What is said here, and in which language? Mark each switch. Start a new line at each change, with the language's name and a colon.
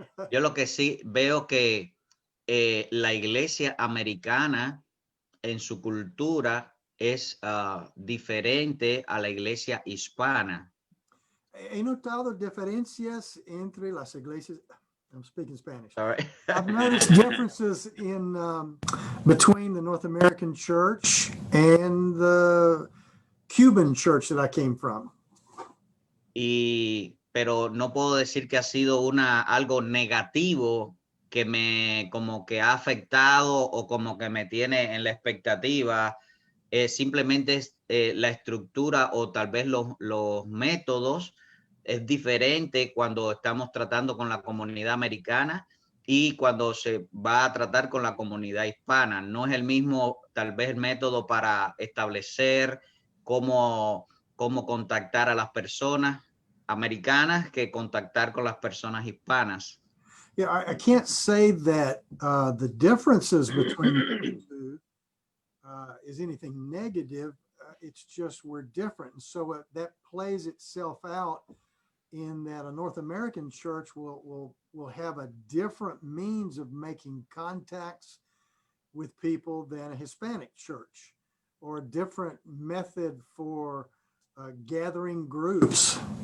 Spanish: Yo lo que sí veo que la iglesia americana en su cultura es diferente a la iglesia hispana. He notado diferencias entre las iglesias.
English: I'm speaking Spanish. All right. I've noticed differences in between the North American church and the Cuban church that I came from.
Spanish: Pero no puedo decir que ha sido algo negativo que me como que ha afectado o como que me tiene en la expectativa. Simplemente es la estructura o tal vez los métodos es diferente cuando estamos tratando con la comunidad americana y cuando se va a tratar con la comunidad hispana. No es el mismo tal vez el método para establecer cómo contactar a las personas americanas que contactar con las personas hispanas.
English: Yeah, I can't say that the differences between the two is anything negative. It's just we're different. And so that plays itself out in that a North American church will have a different means of making contacts with people than a Hispanic church, or a different method for gathering groups.